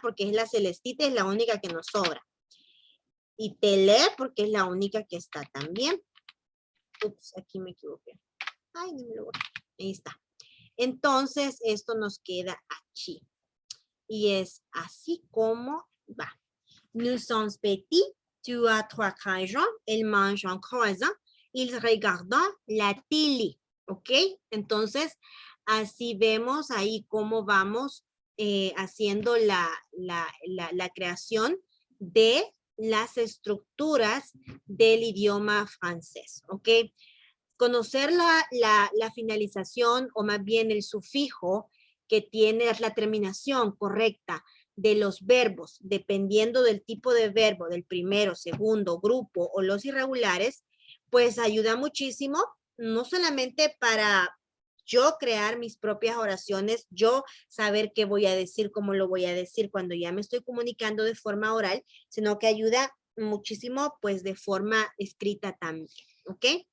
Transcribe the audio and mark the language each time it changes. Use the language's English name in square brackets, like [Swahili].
[Spanish] Porque es la celestita, es la única que nos sobra. Y tele, porque es la única que está también. Ups, aquí me equivoqué. Ay, no me lo borré. Ahí está. Entonces, esto nos queda aquí. Y es así como va. [French] Nous sommes petits, tu as 3 crayons, ils mangent un croissant, ils regardent la télé. [Spanish] ¿Ok? Entonces, así vemos ahí cómo vamos haciendo la creación de las estructuras del idioma francés. ¿Ok? Conocer la finalización o más bien el sufijo que tiene la terminación correcta de los verbos, dependiendo del tipo de verbo, del primero, segundo, grupo o los irregulares, pues ayuda muchísimo, no solamente para yo crear mis propias oraciones, yo saber qué voy a decir, cómo lo voy a decir cuando ya me estoy comunicando de forma oral, sino que ayuda muchísimo pues de forma escrita también, ¿ok?